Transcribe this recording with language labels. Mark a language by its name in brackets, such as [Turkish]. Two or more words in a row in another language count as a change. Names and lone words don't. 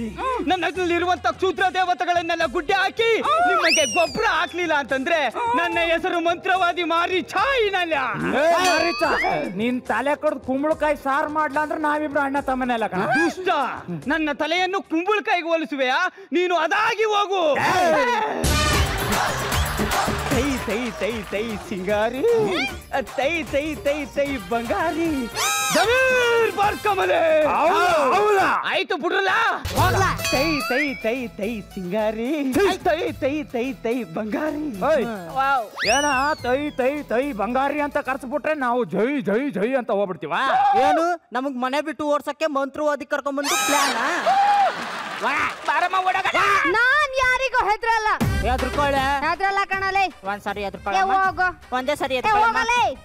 [Kannada] ನನ್ನಲ್ಲಿರುವಂತ ಕ್ಷುದ್ರ ದೇವತೆಗಳನ್ನೆಲ್ಲ ಗುಡ್ಡೆ ಹಾಕಿ ನಿಮಗೆ ಗೊಬ್ಬರ ಹಾಕ್ಲಿಲ್ಲ ಅಂತಂದ್ರೆ ನನ್ನ ಹೆಸರು ಮಂತ್ರವಾದಿ ಮಾರಿ ಛಾಯಿನಲ್ಲ. ನೀನ್ ತಲೆ ಕಡ್ದು ಕುಂಬಳಕಾಯಿ ಸಾರು ಮಾಡ್ಲಾ ಅಂದ್ರೆ ನಾವಿಬ್ರು ಅಣ್ಣ ತಮ್ಮನೆಲ್ಲ ಕಣ. ದುಷ್ಟ, ನನ್ನ ತಲೆಯನ್ನು ಕುಂಬಳಕಾಯಿಗೆ ಹೋಲಿಸುವೆಯಾ? ನೀನು ಅದಾಗಿ ಹೋಗು. ತೈ ತೈ ತೈ ತೈ ಸಿಂಗಾರಿ, ತೈ ತೈ ತೈ ತೈ ಬಂಗಾರಿ, ಜಮೀರ್ ಬರ್ಕಮಲೆ. ಆಯ್ತು ಬಿಡ್ರಲ್ಲ, ತೈ ತೈ ತೈ ತೈ ಸಿಂಗಾರಿ, ತೈ ತೈ ತೈ ತೈ ಬಂಗಾರಿ. ಏನ ತೈ ತೈ ತೈ ಬಂಗಾರಿ ಅಂತ ಕರ್ಸ್ಬಿಟ್ರೆ ನಾವು ಜೈ ಜೈ ಜೈ ಅಂತ ಹೋಗ್ಬಿಡ್ತೀವ. ಏನು ನಮಗ್ ಮನೆ ಬಿಟ್ಟು ಓಡ್ಸಕ್ಕೆ ಮಂತ್ರವಾದಿ ಕರ್ಕೊಂಡ್ಬಂದು ಪ್ಲಾನ್? ನಾನ್ ಯಾರಿಗೂ ಹೆದ್ರಲ್ಲ. ಎದ್ರಕೊಳ್ಳೆ. ಹೆದ್ರಲ್ಲ ಕಣಲೆ. ಒಂದ್ಸರಿ ಏ ಎದ್ರಕೊಳ್ಳ. ಹೋಗು. ಒಂದೇ ಸರಿ ಏ ಹೋಗಲೇ.